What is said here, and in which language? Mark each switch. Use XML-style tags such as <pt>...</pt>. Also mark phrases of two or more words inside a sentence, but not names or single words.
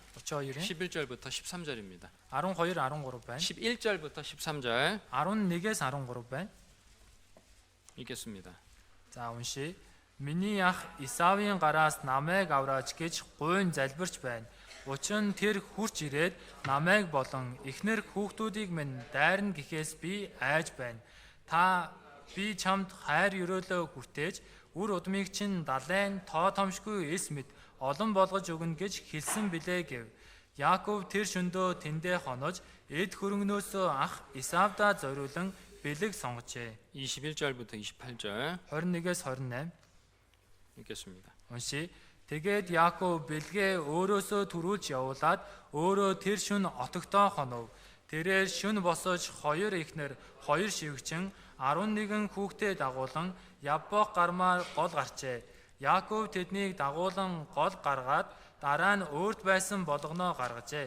<mn>32-ийн</mn> <ko>11절부터 13절입니다.</ko> <mn>12, 13 байна.</mn> <ko>11절부터 13절</ko> <mn>11-ээс 13 байна.</mn> <ko>읽겠습니다.</ko> <mn>За уншия. Миний ах Исавийн гараас намайг авраач гэж гуйн залбирч байна. Учир нь тэр хурч ирээд намайг болон эхнэр хүүхдүүдийг минь дайрна гэхээс би айж байна. Та би чамд хайр өрөөлөө хүртээж үр удмыг чинь далайн тоо томшгүй эс мэд олон болгож өгнө гэж хэлсэн билээ гэв. Яаков тэр шөндөө тэндээ хонож эд хөрөнгнөөсөө ах Исавда зориулан бэлэг сонгожээ.</mn> <ko>21절부터 28절</ko> <mn>21-ээс 28</mn> <ko>읽겠습니다.</ko> <mn>уншия. Тэгээд Яаков бэлгээ өөрөөсөө төрүүлж явуулаад өөрөө тэр шөнө отогтоо хонов. Тэрээр шөнө босож хоёр эхнэр, хоёр шивгчин, 11 хүүхдээ дагуулan Яббок гармаар гол гарчээ. Яаков тэднийг дагуулan гол гаргаад дараа нь өөрт байсан болгоноо гаргажээ.</mn>